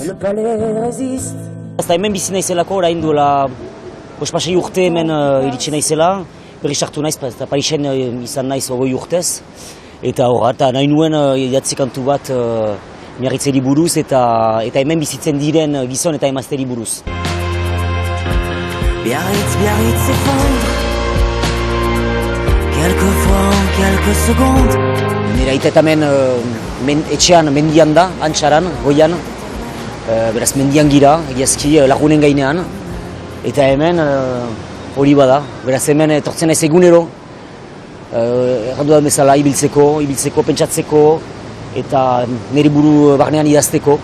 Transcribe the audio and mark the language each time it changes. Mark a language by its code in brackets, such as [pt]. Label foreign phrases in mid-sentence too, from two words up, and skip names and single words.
[eu] Eta hemen bizi naizelako orain duela pasei urte hemen iritsi naizela, berri sartu naiz, eta Parisen izan naiz 20 urtez. Eta horra, nahi nuen idatzi kantu bat Biarritzeri buruz eta hemen bizitzen diren gizon eta emazteri buruz. [fr] Biarritz s'effondre quelquefois en quelques secondes. [eu] Nire aita hemen etxean mendian da, antxaran, goian. Beraz mendian gira, egiazki lagunen gainean. Eta hemen hori bada, beraz hemen etortzen naiz egunero. Errandu da bezala ibiltzeko, pentsatzeko eta nire buru barnean idazteko.